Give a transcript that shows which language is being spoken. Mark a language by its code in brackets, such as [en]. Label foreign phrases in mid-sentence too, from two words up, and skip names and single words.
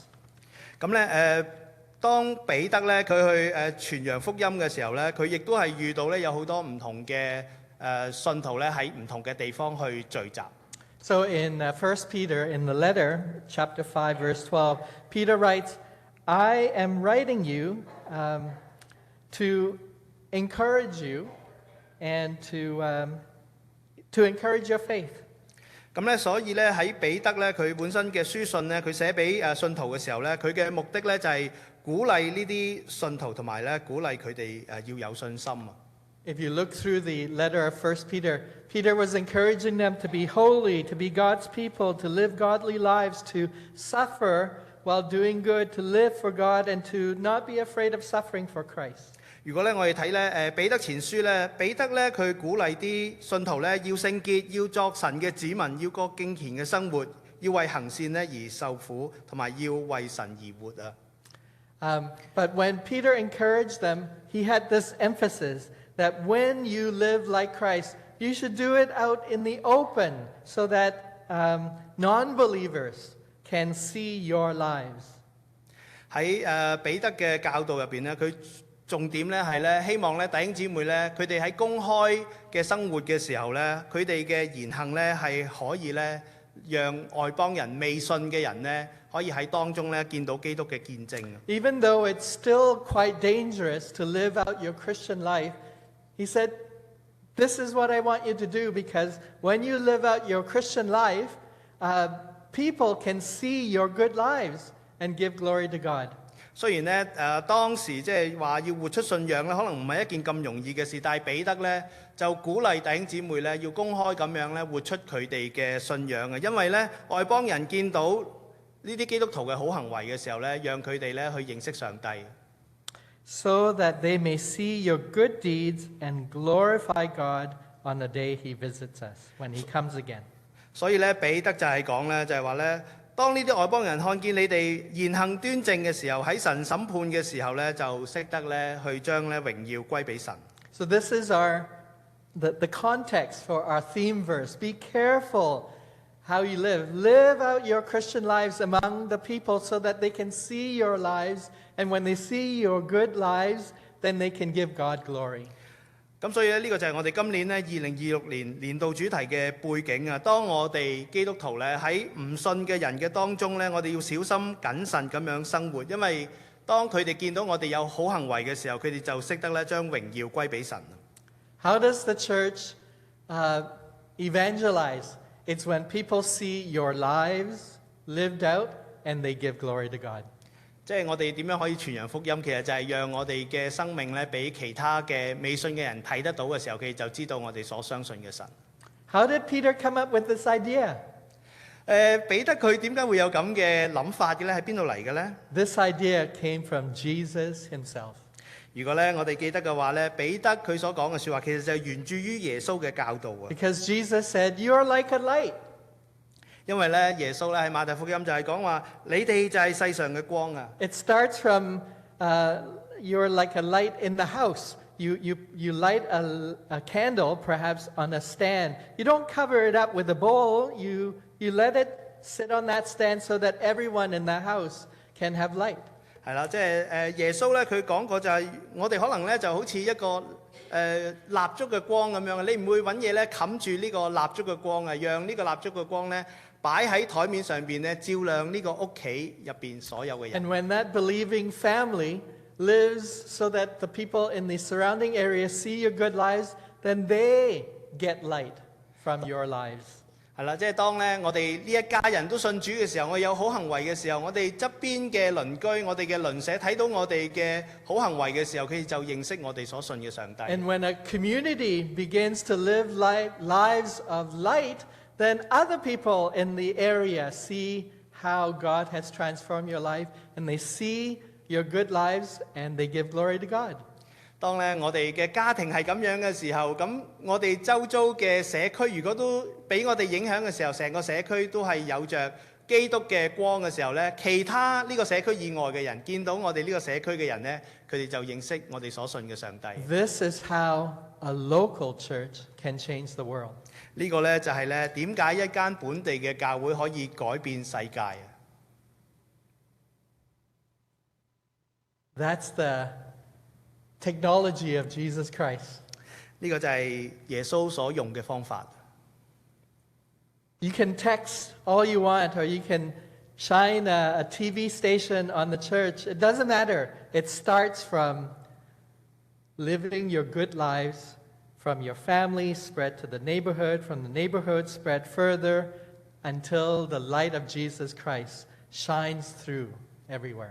[yue] 咁咧當彼得咧佢去傳揚福音嘅時候咧，佢亦都係遇到咧有好多唔同嘅信徒咧喺唔同嘅地方去聚集。 [en] So in 1 Peter, in the letter, chapter 5, verse 12, Peter writes, I am writing you to encourage you and to encourage your faith. [yue] 咁咧，所以咧喺彼得咧佢本身嘅書信咧，佢寫俾信徒嘅時候咧，佢嘅目的咧就係鼓勵呢啲信徒同埋咧鼓勵佢哋要有信心啊。 [en] If you look through the letter of 1 Peter, Peter was encouraging them to be holy, to be God's people, to live godly lives, to suffer while doing good, to live for God, and to not be afraid of suffering for Christ. [yue] 如果咧我哋睇咧彼得前書咧，彼得咧佢鼓勵啲信徒咧要聖潔，要作神嘅子民，要過敬虔嘅生活，要為行善咧而受苦，同埋要為神而活啊。 [en] But when Peter encouraged them, he had this emphasis that when you live like Christ, you should do it out in the open so that non-believers can see your lives. [yue] 喺彼得嘅教導入邊咧，佢重點咧係咧希望咧弟兄姊妹咧，佢哋喺公開嘅生活嘅時候咧，佢哋嘅言行咧係可以咧讓外邦人未信嘅人咧，可以喺當中咧見到基督嘅見證。 [en] Even though it's still quite dangerous to live out your Christian life, he said, this is what I want you to do, because when you live out your Christian life, people can see your good lives and give glory to God. [yue] 雖然咧當時即係話要活出信仰咧，可能唔係一件咁容易嘅事，但係彼得咧就鼓勵弟兄姊妹咧要公開咁樣咧活出佢哋嘅信仰嘅，因為咧外邦人見到呢啲基督徒嘅好行為嘅時候咧，讓佢哋咧去認識上帝。 [en] So that they may see your good deeds and glorify God on the day He visits us, when He comes again. [yue] 所以咧彼得就係講咧，就係話咧，當呢啲外邦人看見你哋言行端正嘅時候，喺神審判嘅時候咧，就識得咧去將咧榮耀歸俾神。 [en] So this is the context for our theme verse. Be careful how you live. Live out your Christian lives among the people so that they can see your lives, and when they see your good lives, then they can give God glory. [yue] 咁所以咧，呢個就係我哋今年咧2026年年度主題嘅背景啊。當我哋基督徒咧喺唔信嘅人嘅當中咧，我哋要小心謹慎咁樣生活，因為當佢哋見到我哋有好行為嘅時候，佢哋就識得咧將榮耀歸俾神。 [en] How does the church evangelize? It's when people see your lives lived out and they give glory to God. [yue] 即係我哋點樣可以傳揚福音？其實就係讓我哋嘅生命咧，俾其他嘅未信嘅人睇得到嘅時候，佢哋就知道我哋所相信嘅神。 [en] How did Peter come up with this idea? [yue] 彼得佢點解會有咁嘅諗法嘅咧？喺邊度嚟嘅咧？ [en] This idea came from Jesus himself. [yue] 如果咧我哋記得嘅話咧，彼得佢所講嘅説話，其實就係源自於耶穌嘅教導啊。 [en] Because Jesus said, "You are like a light." [yue] 因為咧耶穌咧喺馬太福音就係講話，你哋就係世上嘅光啊。 [en] It starts from you're like a light in the house. You light a candle, perhaps on a stand. You don't cover it up with a bowl. You let it sit on that stand so that everyone in the house can have light. [yue] 係啦，即係耶穌咧，佢講過就係我哋可能咧就好似一個蠟燭嘅光咁樣，你唔會揾嘢咧冚住呢個蠟燭嘅光啊，讓呢個蠟燭嘅光咧擺喺台面上邊咧，照亮呢個屋企入邊所有嘅人。 [en] And when that believing family lives so that the people in the surrounding area see your good lives, then they get light from your lives. [yue] 係啦，即係當咧我哋呢一家人都信主嘅時候，我有好行為嘅時候，我哋側邊嘅鄰居、我哋嘅鄰舍睇到我哋嘅好行為嘅時候，佢哋就認識我哋所信嘅上帝。 [en] And when a community begins to live lives of light, then other people in the area see how God has transformed your life, and they see your good lives, and they give glory to God. [yue] 當咧我哋嘅家庭係咁樣嘅時候，咁我哋周遭嘅社區如果都俾我哋影響嘅時候，成個社區都係有着基督嘅光嘅時候咧，其他呢個社區以外嘅人見到我哋呢個社區嘅人咧，佢哋就認識我哋所信嘅上帝。 [en] This is how a local church can change the world. [yue] 呢個咧就係咧點解一間本地嘅教會可以改變世界啊 [en] That's the technology of Jesus Christ. [yue] 呢個就係耶穌所用嘅方法。 [en] You can text all you want, or you can shine a TV station on the church. It doesn't matter. It starts from living your good lives, from your family, spread to the neighborhood, from the neighborhood, spread further, until the light of Jesus Christ shines through everywhere.